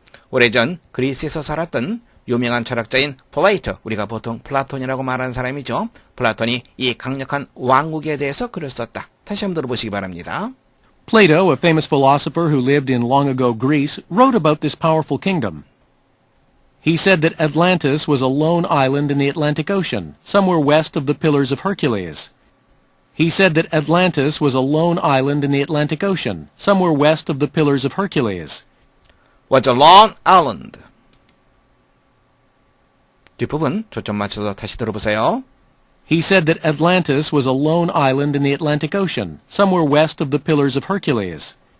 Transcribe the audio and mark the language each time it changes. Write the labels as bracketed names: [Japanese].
[Korean] 오래전 그리스에서 살았던 유명한 철학자인 플레이토, 우리가 보통 플라톤이라고 말하는 사람이죠. 플라톤이 이 강력한 왕국에 대해서 글을 썼다. 다시 한번 들어보시기 바랍니다. [English] Plato, a famous philosopher who lived in long-ago Greece, wrote about this powerful kingdom. He said that Atlantis was a lone island in the Atlantic Ocean, somewhere west of the Pillars of Hercules. He said that Atlantis was a lone island in the Atlantic Ocean, somewhere west of the Pillars of Hercules. Was a lone island. [Korean] 뒷부분 초점 맞춰서 다시 들어보세요. [English] He said that Atlantis was a lone island in the Atlantic Ocean, somewhere west of the Pillars of Hercules.